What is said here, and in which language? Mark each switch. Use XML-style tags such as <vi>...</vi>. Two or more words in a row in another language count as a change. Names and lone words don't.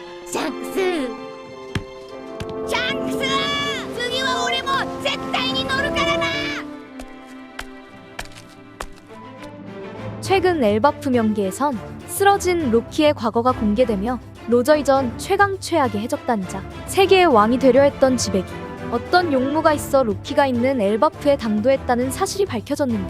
<ja>シャンクスシャンクス、次は俺も絶対に乗るからな。</ja> <ko>최근 엘바프 명기에선 쓰러진 로키의 과거가 공개되며 로저 이전 최강 최악의 해적단이자 세계의 왕이 되려 했던 지배기, 어떤 용무가 있어 로키가 있는 엘바프에 당도했다는 사실이 밝혀졌는데요.</ko>